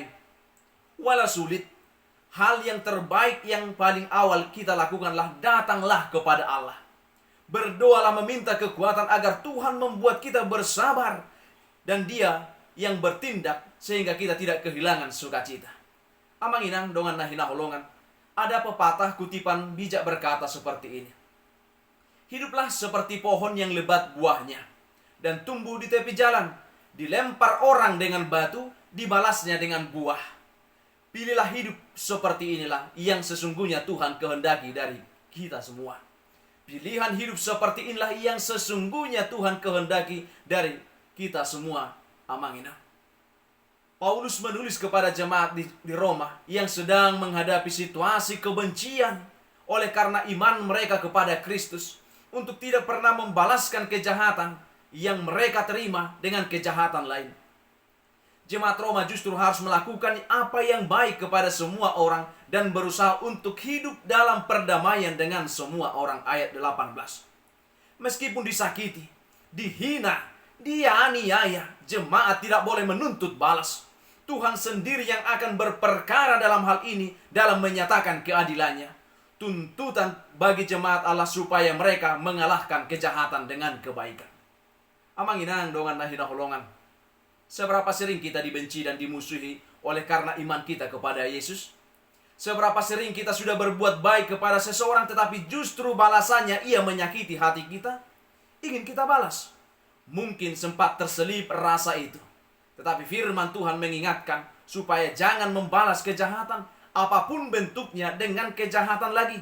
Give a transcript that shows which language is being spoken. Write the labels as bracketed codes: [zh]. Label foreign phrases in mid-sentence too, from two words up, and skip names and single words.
[id] Walau sulit, hal yang terbaik yang paling awal kita lakukanlah datanglah kepada Allah. Berdoalah meminta kekuatan agar Tuhan membuat kita bersabar, dan Dia yang bertindak sehingga kita tidak kehilangan sukacita. [bbc] Amang inang dongan nahina holongan. [id] Ada pepatah kutipan bijak berkata seperti ini. Hiduplah seperti pohon yang lebat buahnya dan tumbuh di tepi jalan. Dilempar orang dengan batu, dibalasnya dengan buah. Pilihlah hidup seperti inilah yang sesungguhnya Tuhan kehendaki dari kita semua. Pilihan hidup seperti inilah yang sesungguhnya Tuhan kehendaki dari kita semua. [bbc] Amang inang. [id] Paulus menulis kepada jemaat di Roma yang sedang menghadapi situasi kebencian oleh karena iman mereka kepada Kristus, untuk tidak pernah membalaskan kejahatan yang mereka terima dengan kejahatan lain. Jemaat Roma justru harus melakukan apa yang baik kepada semua orang dan berusaha untuk hidup dalam perdamaian dengan semua orang. Ayat 18. Meskipun disakiti, dihina, dianiaya, jemaat tidak boleh menuntut balas. Tuhan sendiri yang akan berperkara dalam hal ini, dalam menyatakan keadilannya. Tuntutan bagi jemaat Allah supaya mereka mengalahkan kejahatan dengan kebaikan. [bbc] Amang inang dongan nahina holongan. [id] Seberapa sering kita dibenci dan dimusuhi oleh karena iman kita kepada Yesus? Seberapa sering kita sudah berbuat baik kepada seseorang, tetapi justru balasannya ia menyakiti hati kita? Ingin kita balas. Mungkin sempat terselip rasa itu. Tetapi firman Tuhan mengingatkan supaya jangan membalas kejahatan, apapun bentuknya, dengan kejahatan lagi.